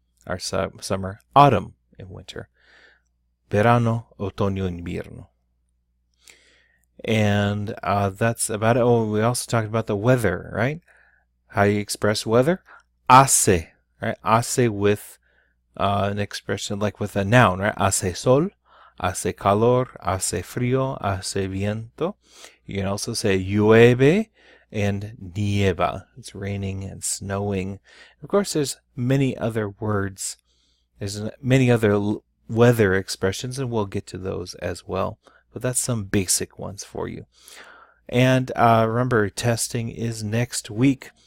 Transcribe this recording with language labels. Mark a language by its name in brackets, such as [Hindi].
[English] Our summer, autumn, and winter. [Spanish] Verano, otoño, invierno. [English] And that's about it. Oh, we also talked about the weather, right? How do you express weather? Hace, right? Hace with an expression like with a noun, right? [Spanish] Hace sol, hace calor, hace frío, hace viento. [English] You can also say [Spanish] llueve and nieva. [English] It's raining and snowing. Of course, there's many other words. There's many other weather expressions, and we'll get to those as well. But that's some basic ones for you. And remember, testing is next week.